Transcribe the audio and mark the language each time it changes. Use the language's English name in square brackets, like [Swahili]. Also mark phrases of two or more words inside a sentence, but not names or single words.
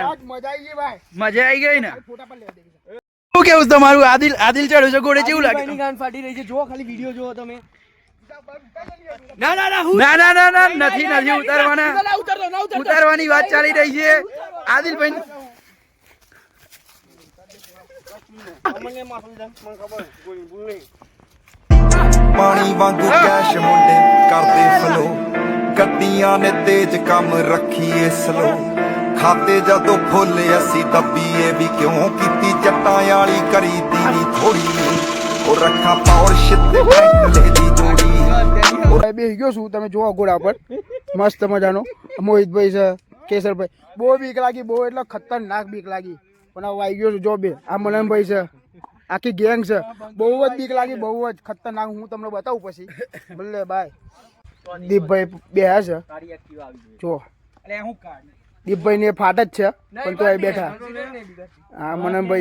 [Gujarati] મજા આવી ગઈ ભાઈ મજા આવી ગઈ ને? ફોટા પર લેવા દે શું કેવું છે તમારું? આદિલ ચડ્યો છે ઘોડે, કેવું લાગે? ગાન ફાટી રહી છે, જો ખાલી વિડિયો જોવો તમે. ના નથી ઉતારવાની વાત ચાલી રહી છે. આદિલભાઈ [Punjabi] ਪਾਣੀ ਵਾਂਗੂ ਕੈਸ਼ ਮੁੰਡੇ ਕਰਦੇ ਫਲੋ ਗੱਡੀਆਂ ਨੇ ਤੇਜ ਕੰਮ ਰੱਖੀਏ ਸਲੋ ਖਾਤੇ ਜਦੋਂ ਫੁੱਲ ਅਸੀਂ ਦੱਬੀਏ ਵੀ ਕਿਉਂ ਕੀਤੀ ਜੱਟਾਂ ਵਾਲੀ ਕਰੀਦੀ ਨੀ ਥੋੜੀ ਉਹ ਰੱਖਾਂ ਪੌਰਸ਼ ਤੇ ਬੈਂਟਲੇ ਦੀ ਜੋੜੀ [Gujarati] બેસી ગયો છું તમે જોવો ઘોડા પર મસ્ત મજાનો મોહિતભાઈ છે કેસરભાઈ બહુ બીક લાગી બહુ એટલે ખતરનાક બીક લાગી પણ હવે આવી ગયો છું જો બે આ મલનભાઈ છે આખી ગેંગ છે બહુ જ બીક લાગી બહુ જ ખતરનાક હું તમને બતાવું પછી ભલે બાય દીપભાઈ બે છે જો દીપભાઈ ને ફાટ જ છે પણ તો અહીં બેઠા હા મનનભાઈ